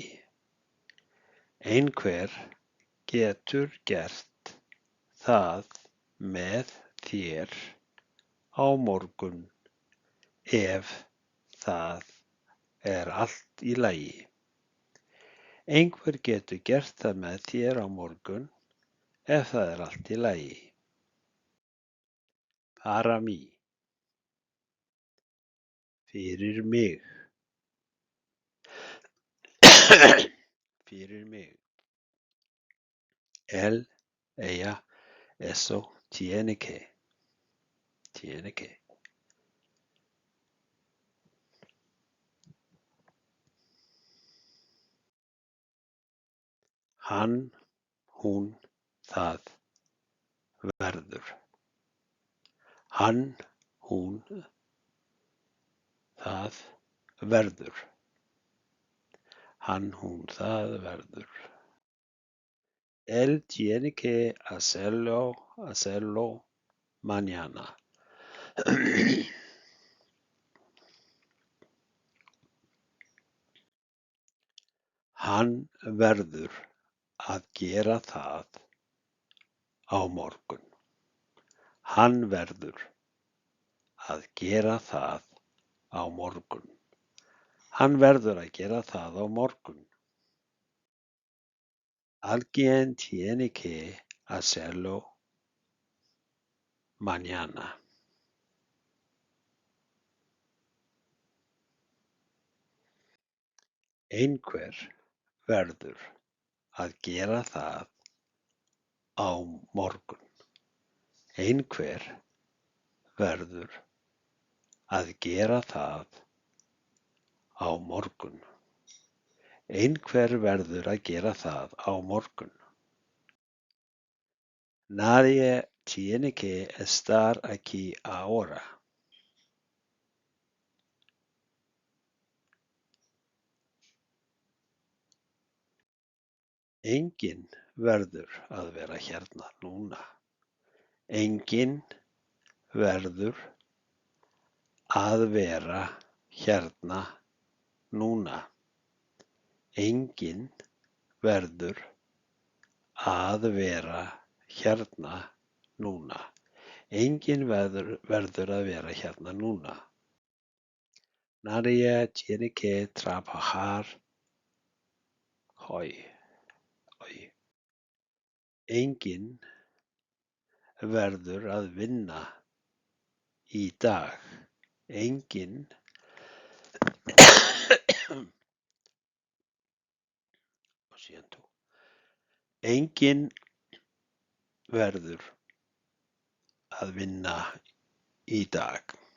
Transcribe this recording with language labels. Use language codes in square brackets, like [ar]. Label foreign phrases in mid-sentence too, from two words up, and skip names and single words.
[is] Einhver getur gert það með þér á morgun ef það er allt í lagi. Einhver getur gert það með þér á morgun ef það er allt í lagi. [es] Para mí. [is] Fyrir mig. Fyrir mig. [es] Él, ella, eso, tiene que. Tiene que. [is] Hann, hún, það verður. Hann, hún, það verður. Hann, hún, það verður. [es] Él tiene que hacerlo mañana. [is] Hann verður að gera það á morgun. Hann verður að gera það á morgun. Hann verður að gera það á morgun. [es] Alguien tiene que hacerlo mañana. [is] Einhver verður að gera það á morgun. Einhver verður að gera það á morgun. Einhver verður að gera það á morgun. [es] Nadie tiene que estar aquí ahora. [is] Enginn verður að vera hérna núna. Enginn verður að vera hérna núna. Enginn verður að vera hérna núna. Enginn verður að vera hérna núna. [es] Nadie tiene que trabajar hoy. [is] Enginn verður að vinna í dag. Enginn Enginn verður að vinna í dag.